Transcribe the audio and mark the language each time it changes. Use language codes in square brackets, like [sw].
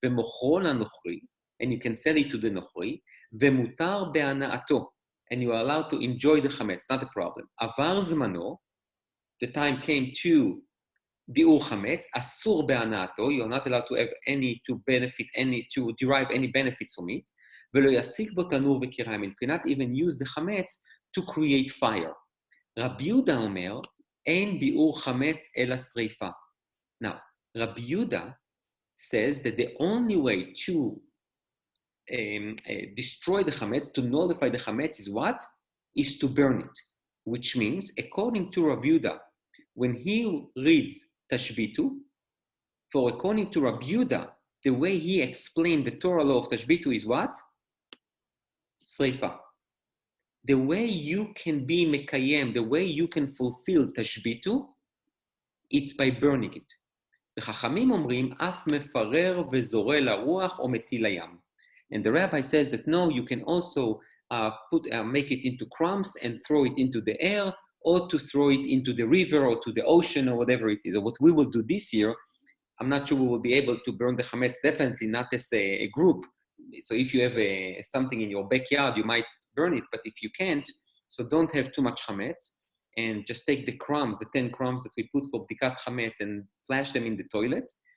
[he] ומוכרו לנוכרי, [en] and you can sell it to the נוכרי, [he] ומותר בהנאתו, [en] and you are allowed to enjoy the chametz, not a problem. [he] עבר זמנו, [en] the time came to בי'ור chametz, [he] אסור בהנאתו, [en] you are not allowed to have to derive any benefits from it, [he] ולא יסיק בו תנור וקיריים, [en] and you cannot even use the chametz to create fire. [he] רבי יהודה אומר, אין בי'ור chametz אלא שריפה. [en] Now, Rabbi Yehuda says that the only way to destroy the chametz, to nullify the chametz, is what? Is to burn it. Which means, according to Rav Yehuda, when he reads Tashbitu, for according to Rav Yehuda, the way he explained the Torah law of Tashbitu is what? Sreifa. The way you can be mekayem, the way you can fulfill Tashbitu, it's by burning it. [he] וחכמים אומרים, אף מפרר וזורע לרוח או מטיל לים. [en] And the rabbi says that no, you can also make it into crumbs and throw it into the air, or to throw it into the river or to the ocean or whatever it is. Or what we will do this year, I'm not sure we will be able to burn the chametz, definitely not as a group. So if you have something in your backyard, you might burn it, but if you can't, so don't have too much chametz, and just take the crumbs, the 10 crumbs that we put for bdikat chametz, and flash them in the toilet.